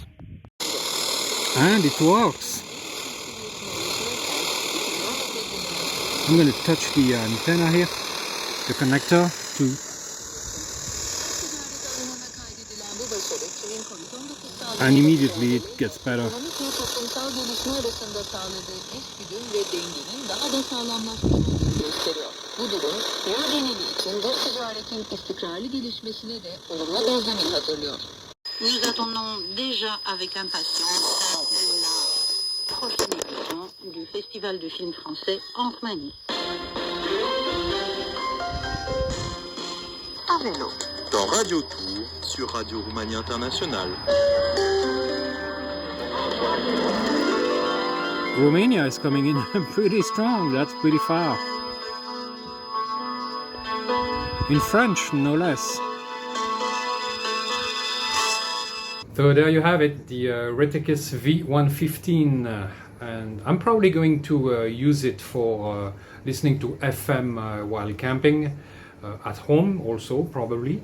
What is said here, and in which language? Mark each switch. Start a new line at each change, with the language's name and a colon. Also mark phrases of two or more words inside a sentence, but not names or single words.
English: And it works! I'm going to touch the antenna here, the connector, to And immediately it gets better.
Turkish: Ekonomik ve toplumsal gelişme arasında sağladığı eşgüdüm ve dengenin daha da sağlamlaşmasını gösteriyor. Bu durum yol geneli için dış ticaretin istikrarlı gelişmesine de olumlu bir zemin hazırlıyor.
French: Nous attendons déjà avec impatience la prochaine édition du Festival de film français en Roumanie. À vélo. Dans Radio Tour sur Radio Roumanie Internationale.
English: Romania is coming in pretty strong, that's pretty far. In French, no less. So there you have it, the Retekess V115, and I'm probably going to use it for listening to FM while camping, at home also probably.